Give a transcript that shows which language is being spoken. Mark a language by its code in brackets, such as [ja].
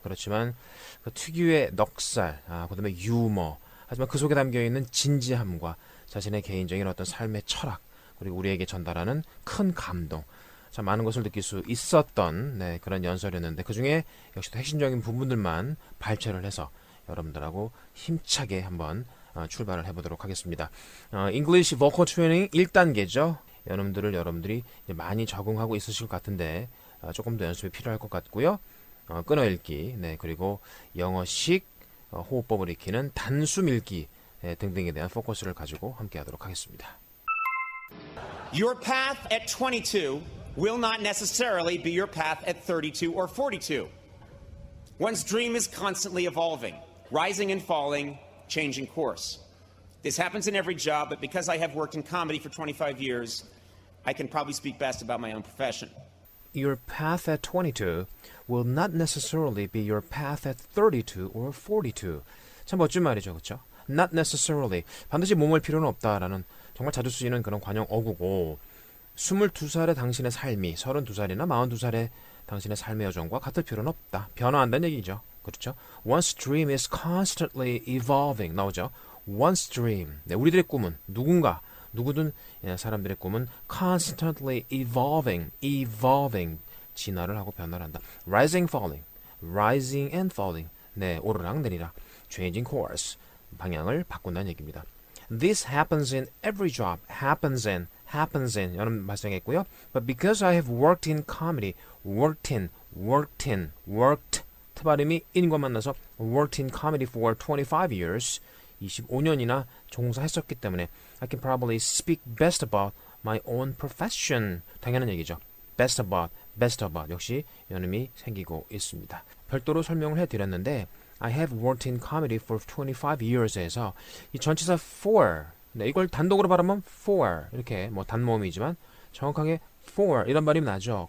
[ko] 그렇지만 그 특유의 넉살, 그 다음에 유머, 하지만 그 속에 담겨있는 진지함과 자신의 개인적인 어떤 삶의 철학, 그리고 우리에게 전달하는 큰 감동, 참 많은 것을 느낄 수 있었던 그런 연설이었는데, 그 중에 역시 핵심적인 부분들만 발췌를 해서 여러분들하고 힘차게 한번 출발을 해보도록 하겠습니다. English Vocal Training 1단계죠. 여러분들이 많이 적응하고 있으실 것 같은데 조금 더 연습이 필요할 것 같고요. 끊어읽기, 그리고 영어식 호흡법을 익히는 단숨 읽기 등등에 대한 포커스를 가지고 함께 하도록 하겠습니다. [en] Your path at 22 will not necessarily be your path at 32 or 42. One's dream is constantly evolving, rising and falling, changing course. This happens in every job, but because I have worked in comedy for 25 years, I can probably speak best about my own profession. Your path at 22 will not necessarily be your path at 32 or 42. [ko] 참 멋진 말이죠, 그렇죠? [en] Not necessarily, [ko] 반드시 뭐뭐일 필요는 없다라는 정말 자주 쓰이는 그런 관용 어구고, 22살의 당신의 삶이 32살이나 42살의 당신의 삶의 여정과 같을 필요는 없다. 변화한다는 얘기죠. 그렇죠? [en] One's dream is constantly evolving. [ko] 나오죠? [en] One's dream. [ko] 우리들의 꿈은 누구든 사람들의 꿈은 [en] constantly evolving, [ko] 진화를 하고 변화를 한다. [en] Rising and falling. [ko] 오르락 내리락. [en] Changing course. [ko] 방향을 바꾼다는 얘기입니다. [en] This happens in every job. Happens in [ko] 여러분 발생했고요. [en] But because I have worked in comedy, worked [ko] 발음이 in과 만나서 [en] worked in comedy for 25 years, [ko] 25년이나 종사했었기 때문에 [en] I can probably speak best about my own profession. [ko] 당연한 얘기죠. [en] best about [ko] 역시 연음이 생기고 있습니다. 별도로 설명을 해드렸는데 [en] I have worked in comedy for 25 years [ko] 에서 이 전치사 for, 이걸 단독으로 발음하면 for, 이렇게 단모음이지만 정확하게 for 이런 발음이 나죠.